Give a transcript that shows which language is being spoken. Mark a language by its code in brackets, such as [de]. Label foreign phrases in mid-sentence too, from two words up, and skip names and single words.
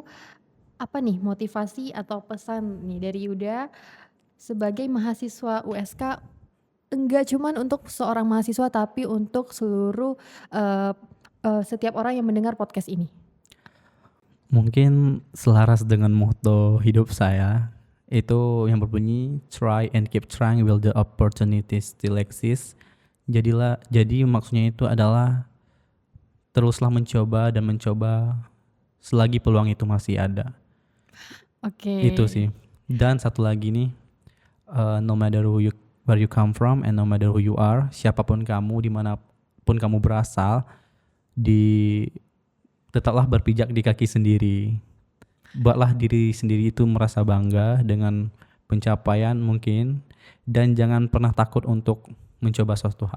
[id] Apa nih motivasi atau pesan nih dari Yuda sebagai mahasiswa USK? Enggak cuman untuk seorang mahasiswa, tapi untuk seluruh setiap orang yang mendengar podcast ini. Mungkin selaras dengan moto hidup saya, itu yang berbunyi [en] try and keep trying while the opportunities still exist. [id] Jadi maksudnya itu adalah teruslah mencoba dan mencoba selagi peluang itu masih ada. Oke. Itu sih. Dan satu lagi nih, [en] no matter where you come from and no matter who you are, [id] siapapun kamu, dimanapun kamu berasal, tetaplah berpijak di kaki sendiri. Buatlah diri sendiri itu merasa bangga dengan pencapaian mungkin, dan jangan pernah takut untuk mencoba suatu hal.